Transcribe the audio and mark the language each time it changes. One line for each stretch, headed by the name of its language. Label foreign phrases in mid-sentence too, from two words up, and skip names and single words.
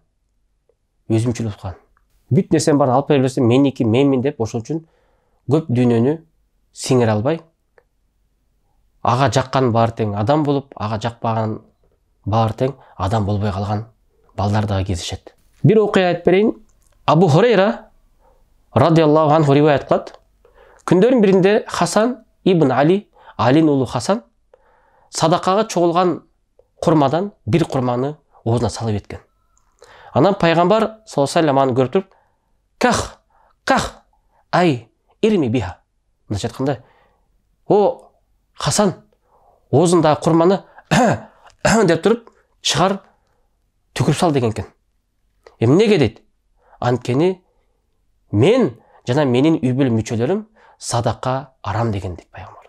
Kyrgyz: Өзүмчүл болуп калган. Бүт нерсени баарын алып бере берсе, меники, менмин деп ошон үчүн көп дүйнөнү сиңире албай, ага жаккан баары тең адам болуп, ага жакпаган баары тең адам болбой калган балдар дагы кездешет. Бир окуя айтып берейин. Абу Хурайра
Arabic: رضي الله عنه
Kyrgyz: риваят кылат. Күндөрдүн биринде Хасан ибн Али, Алинин уулу Хасан, садакага чогулган курмадан бир курманы оозуна салып эткен. Анан пайгамбар
Arabic: صلى الله عليه وسلم
Kyrgyz: аны көрүп туруп,
Arabic: كخ أي ارم بها.
Kyrgyz: Мындайча айтканда, о Хасан, оозундагы курманы деп туруп чыгар түкүрүп сал деген экен. Эмнеге дейт? Анткени мен жана менин үй бүлө мүчөлөрүм садака арам деген дейт пайгамбарыбыз.